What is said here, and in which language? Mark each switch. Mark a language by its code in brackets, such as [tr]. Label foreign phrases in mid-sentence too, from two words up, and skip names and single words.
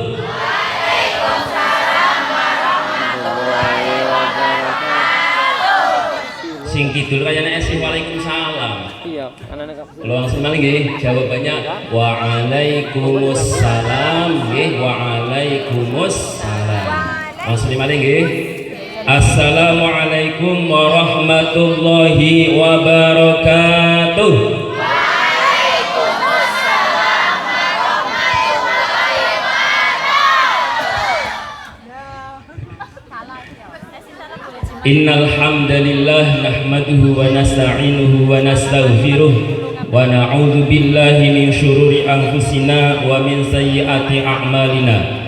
[jv] Sing kidul kayane esih waalaikumsalam. Iya, anane Kak. [id] Kalau langsung [jv] malih nggih, [id] jawabannya waalaikumsalam nggih, waalaikumsalam. [jv] Langsung malih nggih. [ar] السلام عليكم ورحمة الله وبركاته. إن الحمد لله نحمده ونستعينه ونستغفره ونعوذ بالله من شرور أنفسنا ومن سيئات أعمالنا.